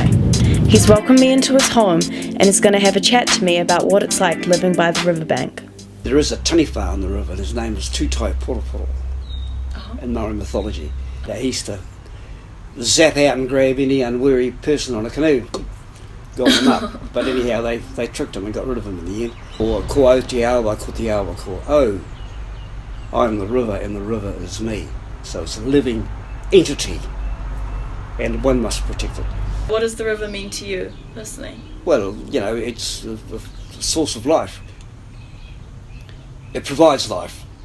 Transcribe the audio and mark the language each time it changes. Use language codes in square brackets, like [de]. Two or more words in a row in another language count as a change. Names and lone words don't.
[en] He's welcomed me into his home and is going to have a chat to me about what it's like living by the riverbank. There is a taniwha on the river, and his name is Tutai Poroporo in Maori mythology. He used to zap out and grab any unwary person on a canoe, got him up. But anyhow, they tricked him and got rid of him in the end. [mi] Or ko au te awa, ko te awa ko au. [en] I'm the river and the river is me. So it's a living entity, and one must protect it. What does the river mean to you, personally? Well, you know, it's the source of life. It provides life.